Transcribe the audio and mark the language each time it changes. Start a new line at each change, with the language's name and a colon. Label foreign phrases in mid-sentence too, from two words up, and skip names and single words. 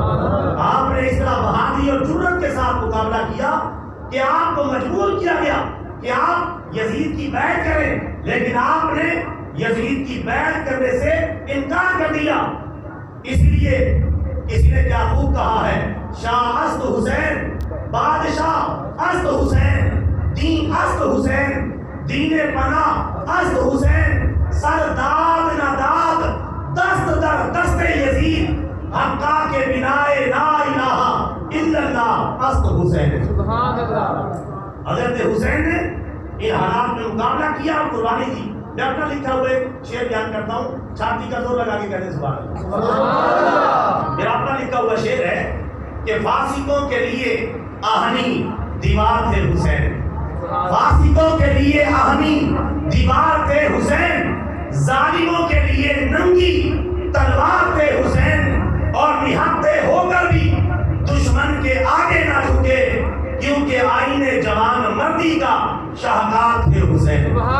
Urdu: آپ نے اس طرح بہادری اور جرأت کے ساتھ مقابلہ کیا کہ آپ کو مجبور کیا گیا کہ آپ یزید کی بیعت کریں، لیکن آپ نے یزید کی بیعت کرنے سے انکار کر دیا.
Persian: اس لیے کسی نے کیا خوب کہا ہے، شاہ است حسین، بادشاہ است حسین، دین است حسین، دین پناہ است حسین، سر داد نہ داد، دست در دست یزید، حقا کے بنائے
Arabic: لا الہ الا اللہ
Persian: است حسین.
Arabic: سبحان اللہ.
Urdu: حضرت حسین نے ان حالات میں مقابلہ کیا اور قربانی دی. میں اپنا لکھا ہوئے شعر بیان کرتا ہوں، چھاتی کا زور لگا کے کہتے ہیں
Arabic: سبحان اللہ.
Urdu: میرا اپنا لکھا ہوا شعر ہے کہ فاسقوں کے لیے آہنی دیوار تھے حسین، فاسقوں کے لیے آہنی دیوار تھے حسین، ظالموں کے لیے ننگی تلوار تھے حسین، اور نہتے ہو کر بھی دشمن کے آگے نہ جھکے، کیونکہ آئین جوان مردی کا شاہکار تھے حسین.